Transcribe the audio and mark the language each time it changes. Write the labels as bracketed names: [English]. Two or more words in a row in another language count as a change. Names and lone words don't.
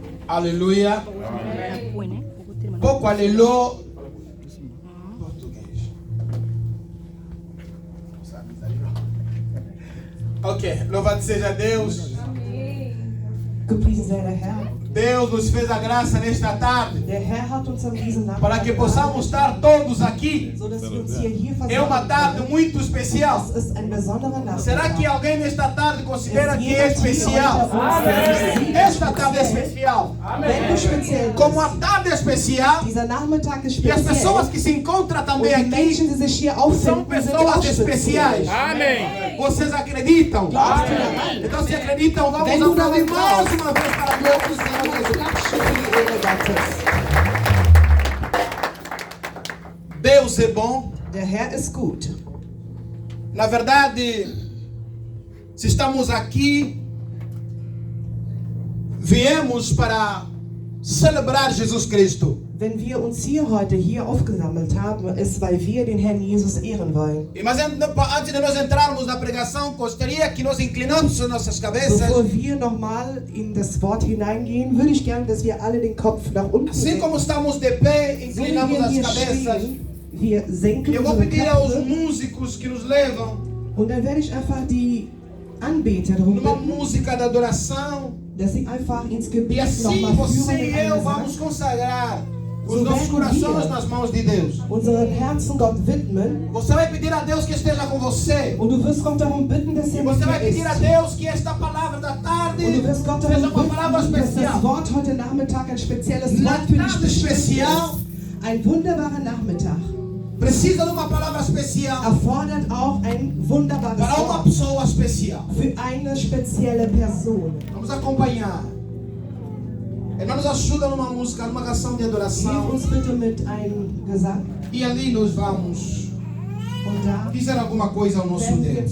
[Portuguese] Aleluia. Pouco aleluia. Português. Ok, louvado seja Deus. [German] Gepriesen sei der Herr. [Portuguese] Deus nos fez a graça nesta tarde [German] Der Herr hat uns an diesem [Portuguese] para que [German] Nachmittag [Portuguese] possamos estar todos aqui. [German] so dass wir uns hier [Portuguese] É uma [German] versammeln [Portuguese] tarde [German] können. [Portuguese] muito especial. [German] Es ist ein besonderer Nachmittag. [Portuguese] Será que alguém nesta tarde considera que é [German] Jemand hier [Portuguese] especial? [German] unter uns, der sich sieht, [Portuguese] Esta tarde é especial. [German] wenn du speziell [Portuguese] Como a [German] bist. [Portuguese] tarde é especial, [German] Dieser Nachmittag ist [Portuguese] e as pessoas [German] speziell. [Portuguese] que se encontram [German] Und [Portuguese] também [German] die [Portuguese] aqui [German] Menschen, die sich hier [Portuguese] são [German] auffinden, sind auch [Portuguese] pessoas especiais. [German] speziell. [Portuguese] Vocês acreditam? [German] Glaubst du daran? [Portuguese] Então, se acreditam, vamos [German] Wenn du [Portuguese] aplaudir [German] daran [Portuguese] mais [German] glaubst, uma vez para Deus. Klatschen für die Ehre Gottes. [Portuguese] Deus é bom. [German] Der Herr ist gut. [Portuguese] Na verdade, se estamos aqui, viemos para celebrar Jesus Cristo. [German] Wenn wir uns heute hier aufgesammelt haben, ist, weil wir den Herrn Jesus ehren wollen. [Portuguese] Mas antes de nós entrarmos na pregação, gostaria que nós inclinamos as nossas cabeças. [German] Bevor wir nochmal in das Wort hineingehen, würde ich gerne, dass wir alle den Kopf nach unten [Portuguese] Assim [German] senken. [Portuguese] como estamos de pé, [German] So wie [Portuguese] inclinamos [German] wir [Portuguese] as [German] hier [Portuguese] cabeças. [German] stehen, wir senken [Portuguese] Eu vou [German] unsere [Portuguese] pedir aos [German] Köpfe [Portuguese] músicos que nos levam [German] und dann werde ich einfach die Anbeter darum [Portuguese] numa [German] bitten, [Portuguese] música de adoração. [German] dass sie einfach ins [Portuguese] E [German] Gebet [Portuguese] assim [German] nochmal führen [Portuguese] você [German] mit [Portuguese] e eu [German] einem [Portuguese] vamos [German] Gesang, [Portuguese] consagrar os [German] So [Portuguese] nossos [German] werden [Portuguese] corações [German] wir [Portuguese] nas mãos de Deus. [German] unseren Herzen Gott widmen. [Portuguese] Você vai pedir a Deus que esteja com você. [German] Und du wirst Gott darum bitten, dass [Portuguese] E [German] er mit [Portuguese] você vai [German] dir [Portuguese] pedir a [German] ist. [Portuguese] Deus que esta palavra da tarde [German] Und du wirst Gott [Portuguese] seja [German] darum [Portuguese] uma palavra [German] bitten, dass das [Portuguese] especial. [German] Wort heute Nachmittag ein spezielles [Portuguese] Uma [German] Wort für dich [Portuguese] tarde [German] bestimmt [Portuguese] especial ist. [German] Ein wunderbarer Nachmittag [Portuguese] precisa de uma palavra especial [German] erfordert auch ein wunderbares [Portuguese] para uma [German] Wort [Portuguese] pessoa especial. [German] für eine spezielle Person. [Portuguese] Vamos acompanhar. Ele nos ajuda numa música, numa canção de [German] Hilf [Portuguese] adoração. [German] uns bitte mit einem Gesang [Portuguese] E ali nós vamos [German] und da [Portuguese] dizer alguma coisa ao nosso [German] werden wir [Portuguese] Deus.